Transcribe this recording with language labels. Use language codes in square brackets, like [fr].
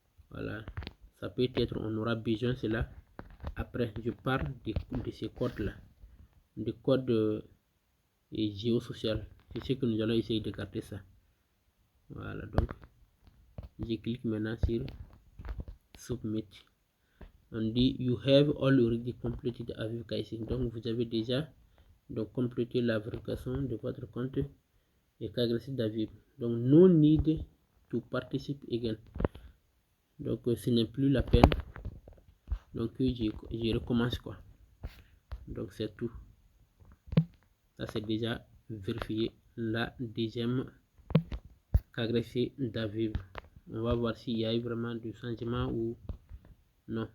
[fr] Voilà, ça peut être on aura besoin de cela après. Je parle de ces codes là, des codes géosocial. C'est ce que nous allons essayer de garder ça. Voilà, donc je clique maintenant sur submit. On dit [en] you have already completed Aviv KYC. [fr] Donc vous avez déjà donc complété la vérification de votre compte et KYC d'Aviv. Donc [en] no need to participate again. [fr] Donc ce n'est plus la peine. Donc je recommence quoi. Donc c'est tout. Ça c'est déjà vérifié la deuxième KYC d'Aviv. On va voir s'il y a eu vraiment du changement ou non.